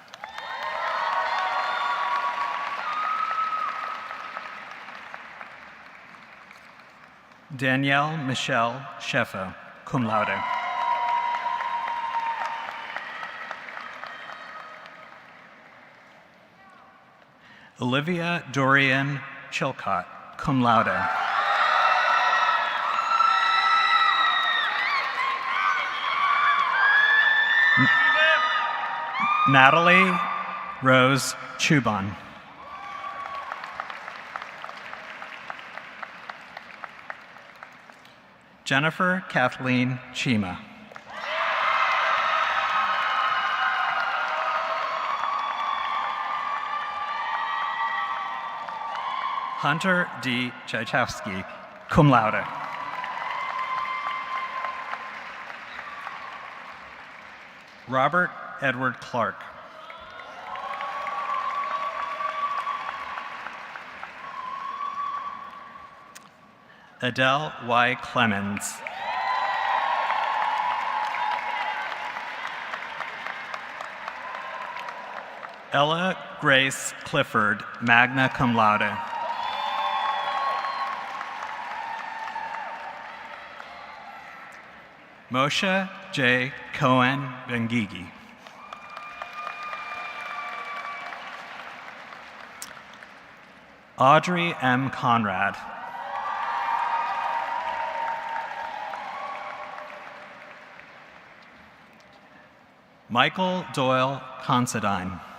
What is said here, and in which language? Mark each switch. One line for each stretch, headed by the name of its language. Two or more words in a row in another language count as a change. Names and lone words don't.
English: Danielle Michelle Sheffo,
Latin: cum laude.
English: Olivia Dorian Chilcott,
Latin: cum laude.
English: Natalie Rose Chuban. Jennifer Kathleen Chima. Hunter D. Tchaikovsky,
Latin: cum laude.
English: Robert Edward Clark. Adele Y. Clemens. Ella Grace Clifford,
Latin: magna cum laude.
English: Moshe J. Cohen Bengigi. Audrey M. Conrad. Michael Doyle Considine.